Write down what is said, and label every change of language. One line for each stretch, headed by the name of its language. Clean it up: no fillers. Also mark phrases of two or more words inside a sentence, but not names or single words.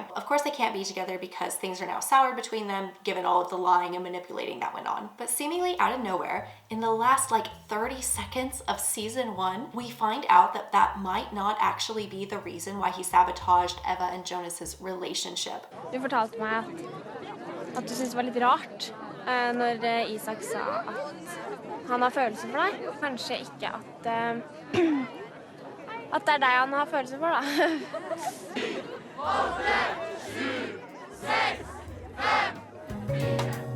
English: Of course, they can't be together because things are now soured between them, given all of the lying and manipulating that went on. But seemingly out of nowhere, in the last like 30 seconds of season 1, we find out that that might not actually be the reason why he sabotaged Eva and Jonas's relationship.
Norwegian: Du fortalte meg at du syntes det var litt rart når Isak sa at han har følelser for deg. Kanskje ikke at det er deg han har følelser for, da. 8, 7, 6, 5, 4.